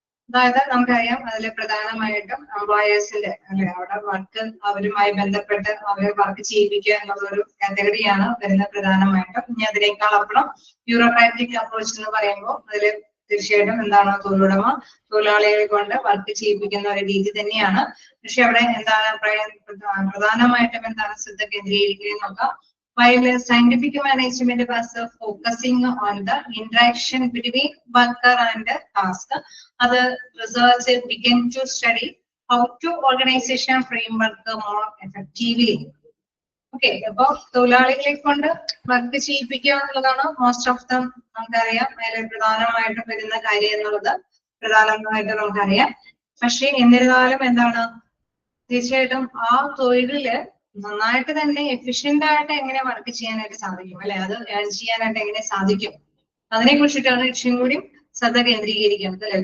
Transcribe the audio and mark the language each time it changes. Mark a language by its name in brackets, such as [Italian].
[Malayalam] അതായത് നമുക്കറിയാം, അതിൽ പ്രധാനമായിട്ടും എംപ്ലോയേഴ്സിന്റെ അല്ലെ, അവിടെ വർക്ക് അവരുമായി ബന്ധപ്പെട്ട് അവരെ വർക്ക് ചെയ്യിപ്പിക്കുക എന്നുള്ളൊരു കാറ്റഗറിയാണ് വരുന്നത് പ്രധാനമായിട്ടും. ഇനി അതിനേക്കാൾ അപ്പുറം ബ്യൂറോക്രാറ്റിക് അപ്രോച്ച് എന്ന് പറയുമ്പോൾ അതിൽ തീർച്ചയായിട്ടും എന്താണ്? തൊഴിലാളികളെ കൊണ്ട് വർക്ക് ചെയ്യിപ്പിക്കുന്ന ഒരു രീതി തന്നെയാണ്. പക്ഷെ അവിടെ എന്താണ് പ്രധാനമായിട്ടും എന്താണ് ശ്രദ്ധ കേന്ദ്രീകരിക്കുക നോക്കാം. [English] While scientific management was focusing on the interaction between worker and task, other research began to study how to organization framework more effectively. [Malayalam] Okay, അപ്പൊ തൊഴിലാളികളെ കൊണ്ട് വർക്ക് ചെയ്യിപ്പിക്കുക എന്നുള്ളതാണ് മോസ്റ്റ് ഓഫ് ദം നമുക്കറിയാം. അതിൽ പ്രധാനമായിട്ടും വരുന്ന കാര്യം എന്നുള്ളത് പ്രധാനമായിട്ട് നമുക്കറിയാം. പക്ഷെ എന്നിരുന്നാലും എന്താണ്? തീർച്ചയായിട്ടും ആ തൊഴിലില് നന്നായിട്ട് തന്നെ എഫിഷ്യന്റ് ആയിട്ട് എങ്ങനെ വർക്ക് ചെയ്യാനായിട്ട് സാധിക്കും അല്ലെ, അത് ഏൺ ചെയ്യാനായിട്ട് എങ്ങനെ സാധിക്കും, അതിനെ കുറിച്ചിട്ടാണ് ഇച്ചിരി കൂടി ശ്രദ്ധ കേന്ദ്രീകരിക്കുന്നത് അല്ലെ.